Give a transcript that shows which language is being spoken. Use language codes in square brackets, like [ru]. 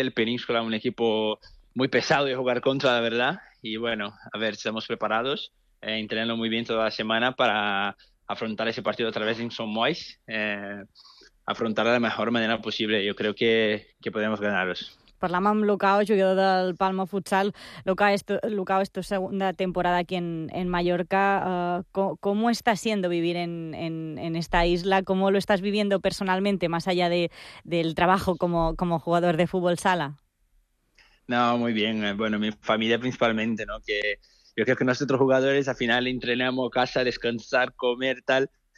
[es] El Peníscola es un equipo muy pesado de jugar contra, la verdad. Y bueno, a ver, estamos preparados, entrenando muy bien toda la semana para afrontar ese partido a través de Somois, afrontar de la mejor manera posible. Yo creo que podemos ganaros. [ca] Parlem amb Lucao, jugador del Palma Futsal. [es] Lucao, es tu segunda temporada aquí en Mallorca. ¿Cómo está siendo vivir en esta isla? ¿Cómo lo estás viviendo personalmente, más allá del trabajo como jugador de fútbol sala? No, muy bien. Bueno, mi familia principalmente, ¿no? Que yo creo que nosotros jugadores al final entrenamos casa, descansar, comer, tal.